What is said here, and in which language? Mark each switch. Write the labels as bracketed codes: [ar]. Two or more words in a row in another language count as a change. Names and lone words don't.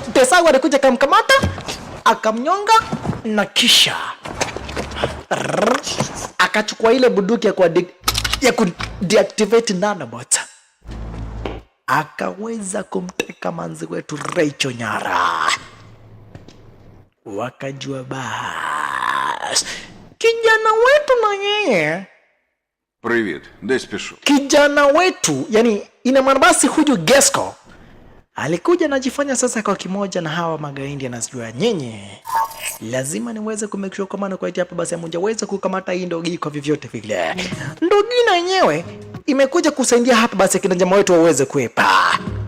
[sw] Desagu alikuja kamkamata akamnyonga na kisha akachukua ile bunduki ya kudeactivate nanobot, akaweza kumteka manzi wetu Rachel nyara. Wakajua bas kijana wetu na yeye. [uk] Привіт, десь пішов. [sw] Kijana wetu, yani ina maana basi huyu Gesco alikuja najifanya sasa kwa kimoja na hawa magaindi, anasijua nyenye lazima niweze [en] kumake sure [sw] kama kwa hapa basi hamjaweza kukamata hii ndogi kwa vyovyote vile. Ndogi na yenyewe imekuja kusaidia hapa basi kina jamaa wetu waweze kuepa.